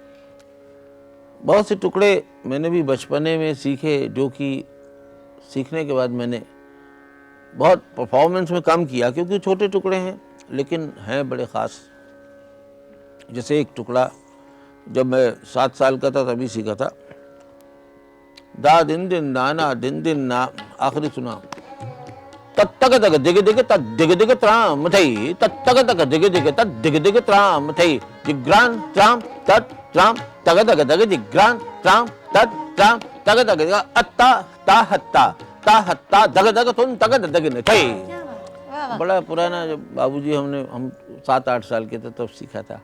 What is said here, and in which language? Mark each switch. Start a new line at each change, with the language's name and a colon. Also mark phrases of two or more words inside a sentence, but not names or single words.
Hindi: बहुत से टुकड़े मैंने भी बचपने में सीखे, जो कि सीखने के बाद मैंने बहुत परफॉर्मेंस में कम किया, क्योंकि छोटे टुकड़े हैं लेकिन हैं बड़े ख़ास। जैसे एक टुकड़ा जब मैं 7 साल का था तभी सीखा था, दा दिन दिन नाना दिन दिन ना, आखिरी सुना, तक तक दिग दिग तक दिग दिग त्राम थई, तक तक दिग दिग तक दिग दिग त्राम थई, जिग्रान त्राम तट त्राम तग तग तग जिग्रान त्राम तट त्राम तग तग अत्ता ता हत्ता दग दग तुम तग दग न थई। बड़ा पुराना, जब बाबूजी हम 7-8 साल के थे तब सीखा था।